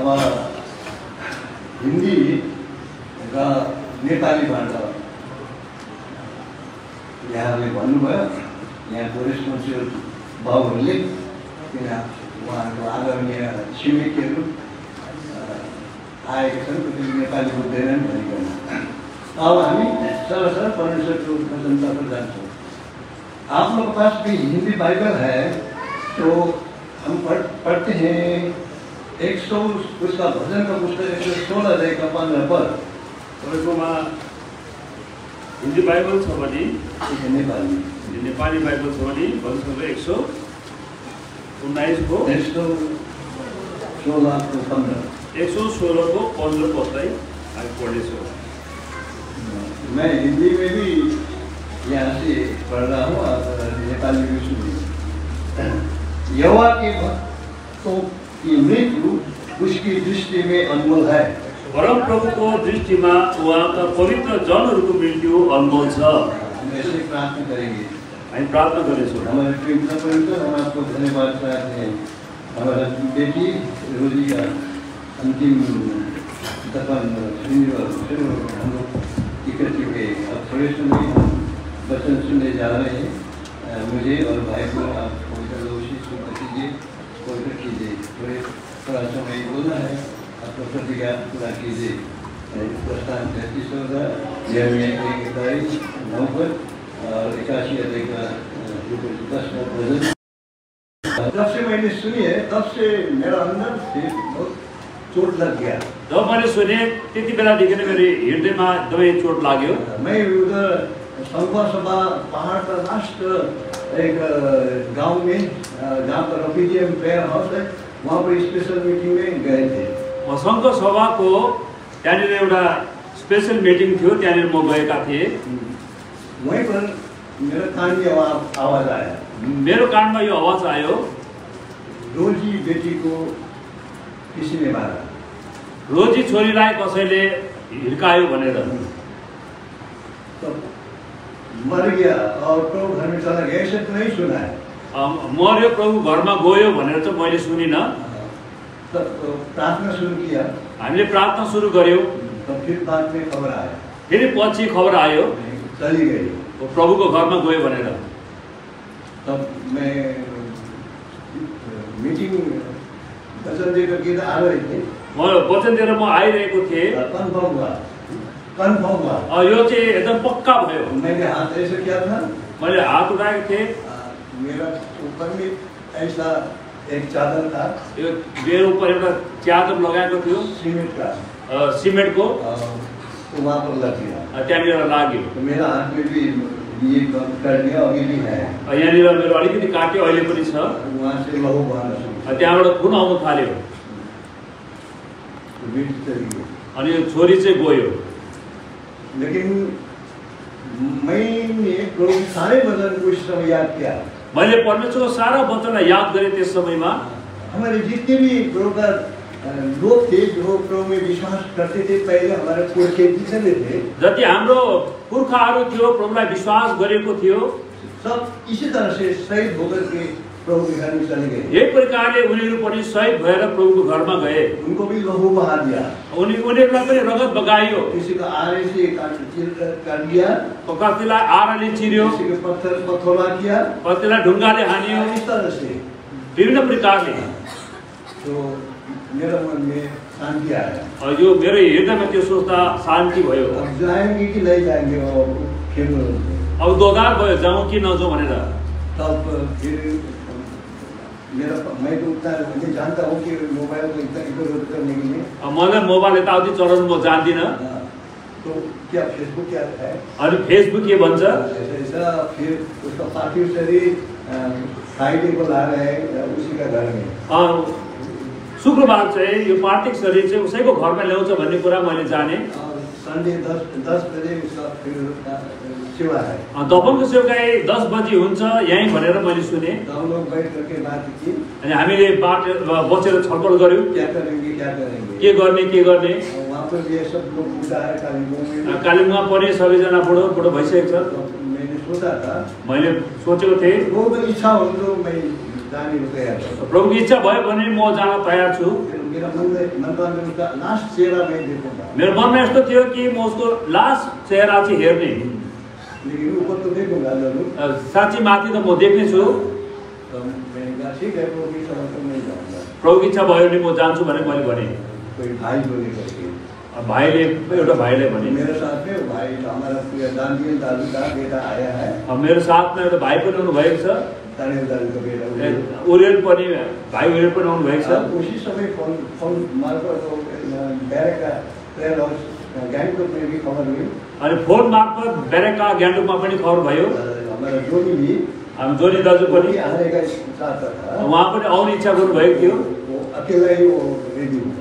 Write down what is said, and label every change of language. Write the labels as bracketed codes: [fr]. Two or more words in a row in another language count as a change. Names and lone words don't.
[ne] अब हिन्दी र नेपालीबाट यहाँहरूले भन्नुभयो, यहाँको रेस्पोन्सिबल बाबुहरूले, किन उहाँहरूको आदरणीय छिमेकीहरू आएका छन्, कतिले नेपाली बुझ्दैनन् भनिकन। अब हामी सरसर परमेश्वरको वचनतर्फ जान्छौँ। [hi] आप लोग के पास भी हिंदी बाइबल है तो हम पढ़ते हैं 100 उसका भजन का पुस्तक 116 अध्याय का 15 पद। [ne] तपाईँकोमा हिन्दी बाइबल छ भने नेपाली बाइबल छ भने भजन सङ्ग्रह 119 को 116 को 15 पदलाई हामी पढ्नेछौँ। [hi] मैं हिंदी में भी यहाँ से पढ़ रहा हूँ और नेपाली में सुनिए। यहोवा के भक्तों की मृत्यु उसकी दृष्टि में अनमोल है। [ne] परम प्रभुको दृष्टिमा उहाँका पवित्र जनहरूको मृत्यु अनमोल छ। [hi] हम ऐसे प्रार्थना करेंगे, [ne] हामी प्रार्थना गर्नेछौँ। [hi] हमारे प्रेम परमेश्वर, हम आपको धन्यवाद चाहते हैं। हमारा बेटी रोजी का अंतिम दफन फिर हम लोग इकट्ठे हुए। अब थोड़े समय हम वचन सुनने जा रहे हैं। मुझे और भाई को आप कीजिए, पवित्र कीजिए। थोड़ा समय बोलना है, आपको प्रतिज्ञा पूरा कीजिए। प्रस्थान 33 होगा, यह में 9 पर और 81 अध्याय का 10 का भजन। जब से मैंने सुनी है तब से मेरा अंदर से बहुत चोट लग गया। [ne] जब मैले सुने त्यति बेलादेखि नै मेरो हृदयमा दबै चोट लाग्यो। [hi] मैं उधर संपर्क सभा पहाड़ का लास्ट एक गांव में जहाँ पर रफीजियम [en] prayer house [hi] है, वहाँ पर [en] special meeting [hi] में गए थे। [ne] सङ्घ सभाको त्यहाँनिर एउटा [en] special meeting [ne] थियो, त्यहाँनिर म गएका थिएँ। [hi] वहीं पर मेरो कान में आवाज आया, [ne] मेरो कानमा यो आवाज आयो, [hi] रोजी बेटी को किसी ने मारा। [ne] रोजी छोरीलाई कसैले हिर्कायो भनेर। [hi] तो मर गया और प्रभु घर में चला गया, ऐसे तो नहीं सुना है। [ne] मर्यो प्रभु घरमा गयो भनेर चाहिँ मैले सुनिनँ। [hi] तो प्रार्थना शुरू किया, [ne] हामीले प्रार्थना सुरु गर्यौँ। [hi] तो फिर बाद में खबर आया, [ne] फेरि पछि खबर आयो [hi] चली गई, [ne] वो प्रभुको घरमा गयो भनेर। [hi] तब मैं मीटिंग वचन देकर गीत आ रहे थे, [ne] म वचन दिएर म आइरहेको थिएँ। [hi] कन्फर्म हुआ [ne] यो चाहिँ एकदम पक्का भयो। [hi] मैंने हाथ ऐसे किया था, [ne] मैले हात उठाएको थिएँ। [hi] मेरा ऊपर में ऐसा एक चादर था, [ne] यो मेरो ऊपर एउटा च्यादर लगाएको थियो [hi] सीमेंट का, [ne] सिमेन्टको, [hi] वहाँ पर लग गया, [ne] त्यहाँनिर लाग्यो। [hi] तो मेरा हाथ में भी ये कर दिया, अभी भी है। [ne] यहाँनिर मेरो अलिकति काट्यो, अहिले पनि छ। [hi] वहाँ से लहू बहना शुरू, [ne] त्यहाँबाट खुन आउनु थाल्यो। अनि यो छोरी चाहिँ गयो। [hi] लेकिन मैंने प्रभु सारे वचन को इस समय याद किया। [ne] मैले परमेश्वरको सारा वचनलाई याद गरेँ त्यस समयमा। [hi] हमारे जितने भी प्रभु का लोग थे जो प्रभु में विश्वास करते थे, पहले हमारे पुरखे जितने थे, [ne] जति हाम्रो पुर्खाहरू थियो, प्रभुलाई विश्वास गरेको थियो, [hi] सब इसी तरह से शहीद होकर के प्रभु के घर में चले गए। [ne] यही प्रकारले उनीहरू पनि शहीद भएर प्रभुको घरमा गए। [hi] उनको भी लहू बहा दिया, [ne] उनीहरूलाई पनि रगत बगाइयो। [hi] किसी का आरे से काट दिया, [ne] कतिलाई आराले चिर्यो, [hi] किसी के पत्थरवा किया, [ne] कतिलाई ढुङ्गाले हानियो, [hi] इस तरह से [ne] विभिन्न प्रकारले। [hi] तो मेरा मन में शांति आया। [ne] यो मेरो हृदयमा त्यो सोच्दा शान्ति भयो। [hi] अब जाएंगे कि नहीं जाएंगे, और फिर [ne] अब दोधार भयो, जाउँ कि नजाउँ भनेर। [hi] तब फिर मैं तो उतना नहीं जानता हूँ कि मोबाइल को इतना इधर उधर करने के लिए, [ne] मलाई मोबाइल यताउति चलाउनु म जान्दिनँ। [hi] तो क्या फेसबुक क्या है? [ne] अनि फेसबुक के भन्छ? [hi] ऐसा फिर उसका पार्टी शरीर फ्राइडे को ला रहे हैं उसी का घर में। [ne] शुक्रबार चाहिँ यो पार्थिव शरीर चाहिँ उसैको घरमा ल्याउँछ भन्ने कुरा मैले जाने। [hi] संडे 10 बजे उसका फिर सेवा है। [ne] तपाईँको सेवाकाई 10 बजी हुन्छ यहीँ भनेर मैले सुने। [hi] हम लोग बैठ करके बात की [ne] अनि हामीले बसेर छलफल गर्यौँ [hi] क्या करेंगे [ne] के गर्ने। [hi] वहाँ पर भी सब लोग बूढ़ा है कालिम्पोंग में। [ne] कालिम्पोङमा पनि सबैजना बुढो भइसकेको छ। [hi] मैंने सोचा था, [ne] मैले सोचेको थिएँ [hi] वो तो इच्छा हो तो मैं जाने को तैयार हूँ। [ne] प्रभुको इच्छा भयो भने म जान तयार छु। [hi] मेरा मन में उसका लास्ट चेहरा मैं देखूंगा। [ne] मेरो मनमा यस्तो थियो कि म उसको लास्ट चेहरा चाहिँ हेर्ने, [hi] लेकिन ऊपर तो देखूंगा जरूर। [ne] साँच्ची माथि त म देख्ने छु। [hi] तो मैंने कहा ठीक है, प्रभु की इच्छा तो मैं जाऊंगा। [ne] प्रभुको इच्छा भयो भने म जान्छु भने मैले भने। [hi] कोई भाई बोले करके [ne] भाइले एउटा भाइले भने [hi] मेरे साथ में भाई हमारा प्रिय दानियल दादू का बेटा आया है। [ne] मेरो साथमा एउटा भाइ पनि आउनु भएको छ। [hi] दानियल दादू का बेटा [ne] उरेल पनि भाइ उरेल पनि आउनु भएको छ। [hi] उसी समय फोन मार्फत बैरक का [en] prayer house [hi] गान्तोक में भी खबर हुई। [ne] अनि फोन मार्फत बैरकका गान्तोकमा पनि खबर भयो। [hi] हमारा जोनी भी [ne] जोनी दाजु पनि [hi] आने का चाहता था। [ne] उहाँ पनि आउने इच्छा गर्नुभएको थियो। [hi] वो अकेला ही वो रेडी हुआ।